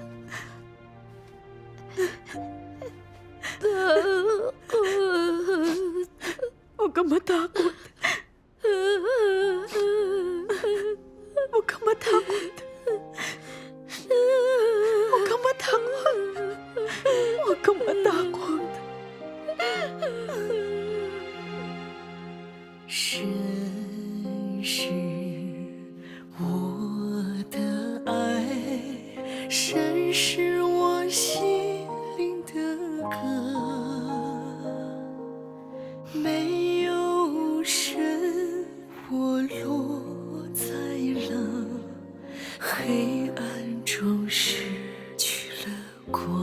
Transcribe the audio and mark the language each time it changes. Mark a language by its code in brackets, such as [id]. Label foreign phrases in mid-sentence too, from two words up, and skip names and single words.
[tl] Takot. Huwag kang matakot. Huwag kang matakot. Huwag kang matakot. Huwag kang matakot. [zh] 深是我的爱，深是我心灵的歌，没有神，我落在了黑暗中，失去了光。